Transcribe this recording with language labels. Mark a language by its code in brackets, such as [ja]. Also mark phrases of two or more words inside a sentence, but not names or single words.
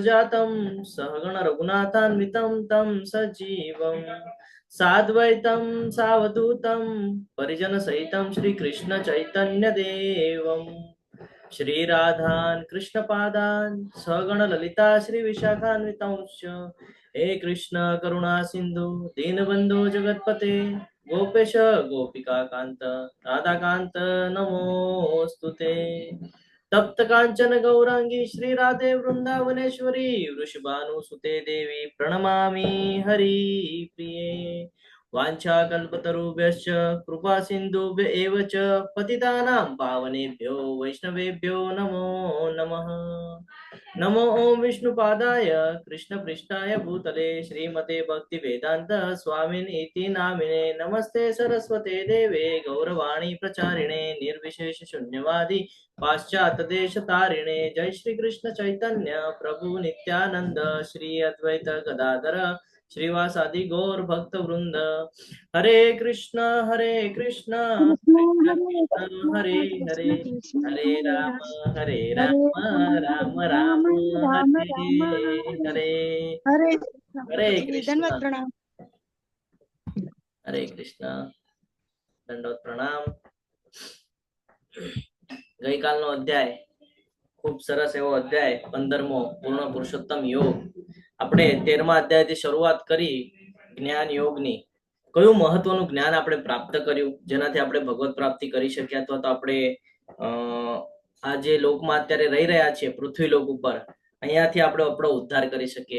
[sa] जातम सहगण रघुनाथान्वितम तम सजीवम साद्वैतम सावधूतम परिजन सहितम श्री कृष्ण चैतन्य देवम श्री राधान कृष्ण पादान सहगण ललिता श्री विशाखान्वितं हे कृष्ण करुणा सिंधु दीनबंधु जगतपते गोपेश गोपिका कांत राधाकांत नमोस्तुते. तप्त कांचन गौरांगी श्री राधे वृंदावनेश्वरी वृषभानुसुते देवी प्रणमामि हरि प्रिये. वाञ्छाकल्पतरुभ्यश्च कृपा सिन्धुभ्य एव च पतितानां पावनेभ्यो वैष्णवेभ्यो नमो नमः. नमो ओम विष्णुपादाय कृष्णपृष्ठाय भूतले श्रीमते भक्तिवेदांत स्वामिने इति नामिने नमस्ते सरस्वते देवे गौरवाणी प्रचारिणे निर्विशेष शून्यवादी पाश्चात देश तारिणे. जय श्री कृष्ण चैतन्य प्रभु नित्यानंद श्री अद्वैत गदाधर श्रीवासादि गौर भक्त वृंद. हरे कृष्ण कृष्ण हरे हरे हरे राम राम राम हरे हरे. हरे कृष्ण हरे कृष्ण. दंडवत प्रणाम. [gu] ગઈકાલનો અધ્યાય ખૂબ સરસ એવો અધ્યાય 15મો પૂર્ણ પુરુષોત્તમ યોગ. આપણે 13મા અધ્યાયથી શરૂઆત કરી જ્ઞાન યોગની. કયું મહત્વનું જ્ઞાન આપણે પ્રાપ્ત કર્યું જેનાથી આપણે ભગવત પ્રાપ્તિ કરી શક્યા, અથવા તો આપણે આ જે લોકમાં અત્યારે રહી રહ્યા છીએ પૃથ્વી લોક ઉપર, અહીંયાથી આપણે આપણો ઉદ્ધાર કરી શકીએ.